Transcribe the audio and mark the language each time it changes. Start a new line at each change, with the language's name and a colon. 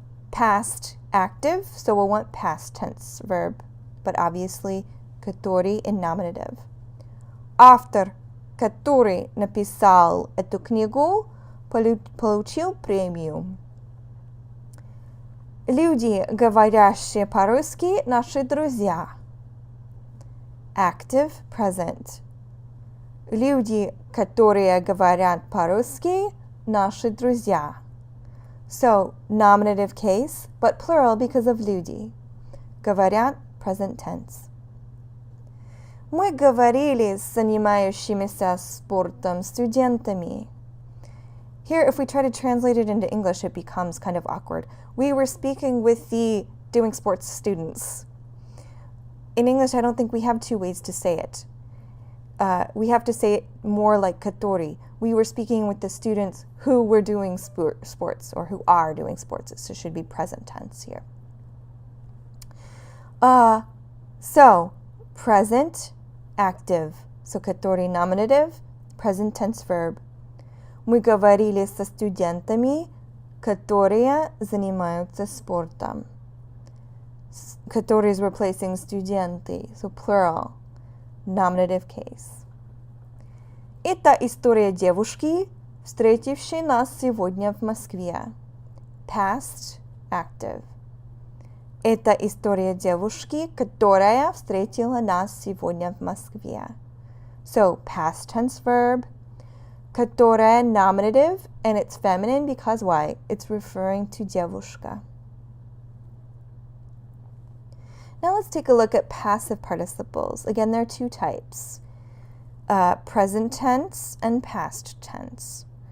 English: Past active, so we'll want past tense verb, but obviously который in nominative.
Russian: Автор, который написал эту книгу, получил премию. Люди, говорящие по-русски, наши друзья.
English: Active, present.
Russian: Люди, которые говорят по-русски, наши друзья.
English: So, nominative case, but plural because of люди. Говорят, present tense.
Russian: Мы говорили с занимающимися спортом студентами.
English: Here, if we try to translate it into English, it becomes kind of awkward. We were speaking with the doing sports students. In English, I don't think we have two ways to say it. We have to say it more like который. We were speaking with the students who were doing sports or who are doing sports. So it should be present tense here. So, present, active. So который nominative, present tense verb.
Russian: Мы говорили со студентами, которые занимаются спортом.
English: Которые is replacing студенты, so plural, nominative case.
Russian: Это история девушки, встретившей нас сегодня в Москве.
English: Past, active.
Russian: Это история девушки, которая встретила нас сегодня в Москве.
English: So, past tense verb, которая nominative, and it's feminine because why? It's referring to девушка. Now let's take a look at passive participles. Again, there are two types, present tense and past tense.